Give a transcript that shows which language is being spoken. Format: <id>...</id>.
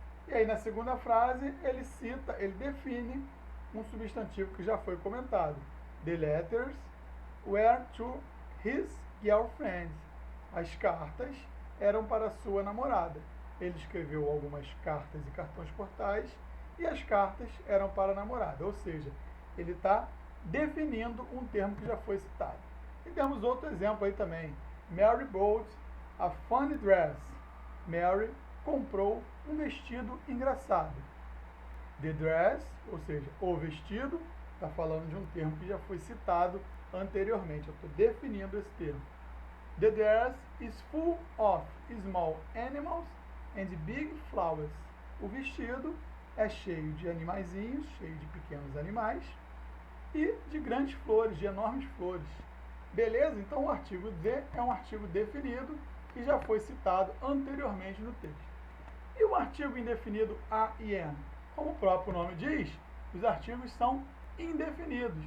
<pt>E aí na segunda frase ele define um substantivo que já foi comentado.</pt> <en>The letters were to his girlfriend.</en> <pt>As cartas eram para sua namorada. Ele escreveu algumas cartas e cartões postais e as cartas eram para a namorada. Ou seja, ele está definindo um termo que já foi citado. E temos outro exemplo aí também.</pt> <en>Mary bought a funny dress.</en> <pt>Mary comprou um vestido engraçado.</pt> <en>The dress,</en> <pt>ou seja, o vestido, está falando de um termo que já foi citado anteriormente. Eu estou definindo esse termo.</pt> <en>The dress is full of small animals and big flowers.</en> <pt>O vestido é cheio de animaizinhos, cheio de pequenos animais e de grandes flores, de enormes flores. Beleza? Então o artigo the é um artigo definido que já foi citado anteriormente no texto. E o artigo indefinido a e an? Como o próprio nome diz, os artigos são indefinidos.</pt>